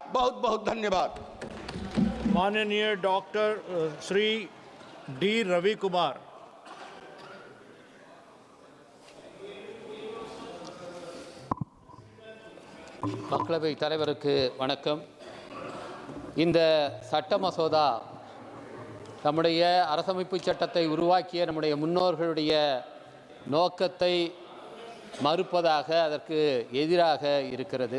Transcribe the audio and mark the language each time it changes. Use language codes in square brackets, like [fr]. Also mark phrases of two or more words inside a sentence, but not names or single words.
[hi] बहुत बहुत धन्यवाद। माननीय डॉक्टर श्री डी रवि कुमार। [ta] மக்களவை தலைவருக்கு வணக்கம். இந்த சட்ட மசோதா நம்முடைய அரசமைப்பு சட்டத்தை உருவாக்கிய நம்முடைய முன்னோர்களுடைய நோக்கத்தை மறுப்பதாக, அதற்கு எதிராக இருக்கிறது.